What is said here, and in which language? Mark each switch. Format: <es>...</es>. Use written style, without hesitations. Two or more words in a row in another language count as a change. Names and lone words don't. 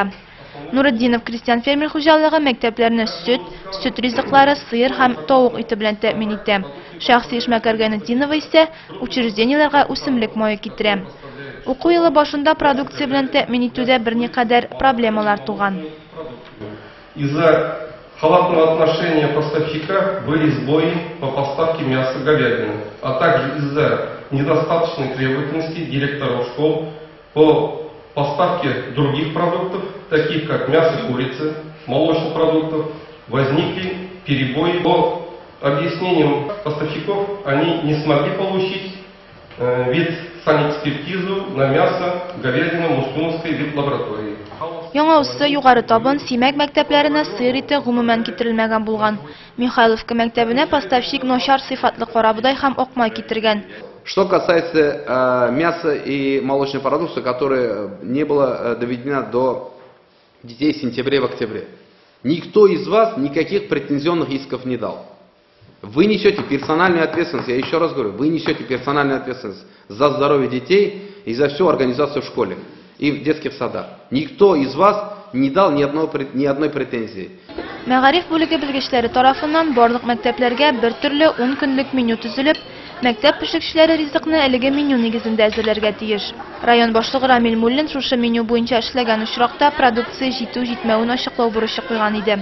<tt>Нуретдинов крестьян фермер хуҗалыгы мәктәпләрне сөт ризыклары, сыер һәм тавык ите белән тәэмин итә. Шәхси эшмәкәр Гайнетдинова исә учреждениеләргә үсемлек мае китерә. Уку елы башында продукция белән тәэмин итүдә берникадәр проблемалар туган.</tt> <ru>Из-за халатного отношения поставщика были сбои по поставке мяса говядины, а также из-за недостаточной требовательности директоров школ по поставке других продуктов, таких как мясо курицы, молочных продуктов, возникли перебои. По объяснениям поставщиков они не смогли получить вид санэкспертизу на мясо говядины Муштуновской ветлаборатории. Яңа усы югары табын Симәк мәктәпләренә сыер ите гомумән китерелмәгән булган. Михайловка мәктәбенә поставщик начар сыйфатлы карабудай һәм акмай китергән. Что касается мяса и молочной продукции, которая не была доведена до детей в сентябре, в октябре, никто из вас никаких претензионных исков не дал. Вы несете персональную ответственность, я еще раз говорю, вы несете персональную ответственность за здоровье детей и за всю организацию в школе и в детских садах. Никто из вас не дал ни одной претензии.</ru> <tt>Мәгариф бүлеге белгечләре тарафыннан барлык мәктәпләргә бер төрле 10 көнлек меню төзелеп, мәктәп пешекчеләре ризыкны әлеге меню нигезендә әзерләргә тиеш. Район башлыгы Рамил Муллин шушы меню буенча эшләгән очракта продукция җитү-җитмәвен ачыклау бурычы куйган иде.</tt>